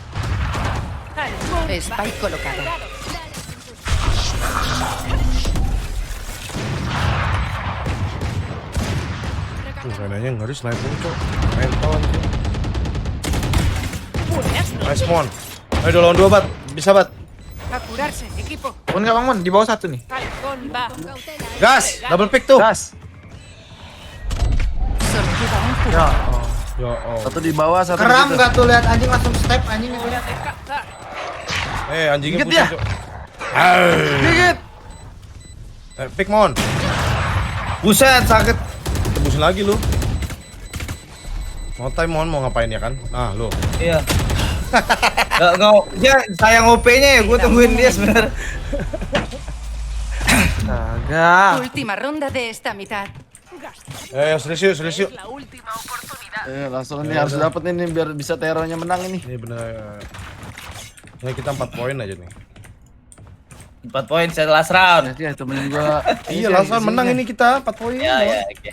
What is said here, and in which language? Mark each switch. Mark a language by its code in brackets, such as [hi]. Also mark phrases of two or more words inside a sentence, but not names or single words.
[es] Spike colocado. [id] Tuh, kayaknya nggak ada sniper, Cok. Mental anjing. Nice, Mon. Ayo, udah lawan 2, Bat. Bisa, Bat. [es] A curarse, equipo. [id] Mon nggak Bang Mon? Di bawah satu nih. [es] Halcón va. [id] Gas, [en] double pick [id] tuh. Gas. [es] Solo queda un jugador. [ar] يا الله. [id] Satu di bawah, satu di Keram situ. nggak tuh lihat anjing langsung step anjing itu. [es] Hora de cazar. [id] Anjingnya Dikit pusing, dia. Cok. Dikit. Pick, Mon. Buset, sakit. Tebusin Habisin lagi lu. Mau time mau ngapain ya kan? Nah, lu. Iya. Enggak, dia sayang OP-nya ya, gue tungguin dia sebenarnya. Astaga. [es] Última ronda de esta mitad. [id] Serius yuk. Langsung ini harus dapet ini biar bisa terornya menang ini. Ini bener. Ya kita 4 poin aja nih. 4 poin saya [en] last round. [id] Ya temenin gua. Iya, langsung menang ini kita 4 poin. Ya, oke.